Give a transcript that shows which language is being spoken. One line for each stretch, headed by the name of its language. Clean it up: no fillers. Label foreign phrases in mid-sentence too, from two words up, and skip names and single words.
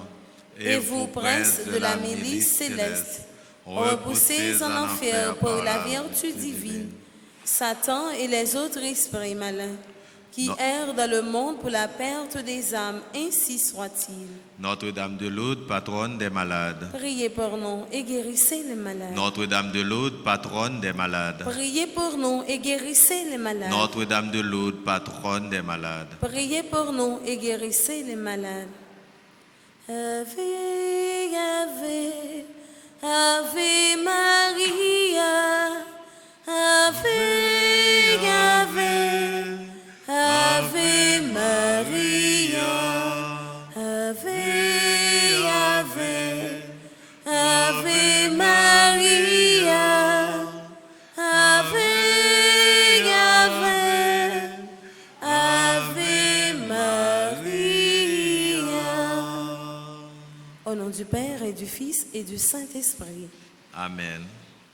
French: Et vous, princes de la milice céleste, repoussez en enfer pour la vertu divine Satan et les autres esprits malins qui errent dans le monde pour la perte des âmes, ainsi soit-il. Notre-Dame de Lourdes, patronne des malades. Priez pour nous et guérissez les malades. Notre-Dame de Lourdes, patronne des malades. Priez pour nous et guérissez les malades. Notre-Dame de Lourdes, patronne des malades. Priez pour nous et guérissez les malades.
Latin: Ave, Ave, Ave Maria, Ave, Ave, Ave Maria, Ave, Ave, Ave Maria, Ave, Ave, Ave Maria.
French: Au nom du Père et du Fils et du Saint-Esprit. Amen.